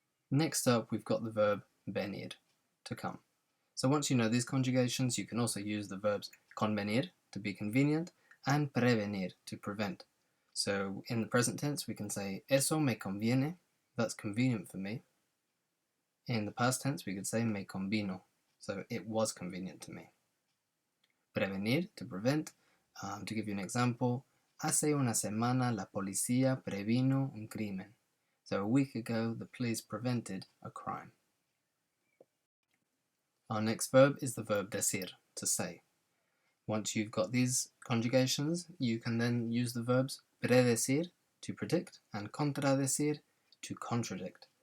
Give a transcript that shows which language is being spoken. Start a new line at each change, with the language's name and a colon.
English: Next up, we've got the verb venir, to come. So once you know these conjugations, you can also use the verbs convenir, to be convenient, and prevenir, to prevent. So in the present tense, we can say
Spanish: eso me conviene,
English: that's convenient for me. In the past tense, we could say
Spanish: me convino,
English: so it was convenient to me. Prevenir, to prevent. To give you an example,
Spanish: hace una semana la policía previno un crimen.
English: So a week ago, the police prevented a crime. Our next verb is the verb decir, to say. Once you've got these conjugations, you can then use the verbs predecir, to predict, and contradecir, to contradict.